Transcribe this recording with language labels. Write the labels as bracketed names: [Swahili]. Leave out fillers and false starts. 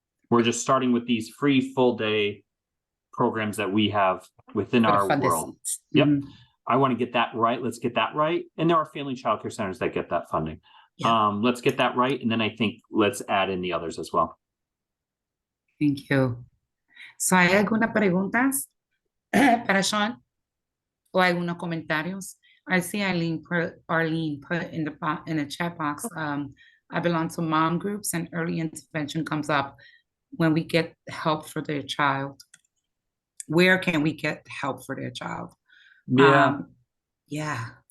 [English] We're just starting with these free full day programs that we have within our world. Yep. I want to get that right. Let's get that right. And there are family childcare centers that get that funding. Yeah. Let's get that right. And then I think let's add in the others as well. Thank you. [Spanish] So, ¿hay algunas preguntas para Sean? ¿O algunos comentarios? [English] I see Arlene put in the chat box. I belong to mom groups, and early intervention comes up when we get help for their child. Where can we get help for their child? Yeah.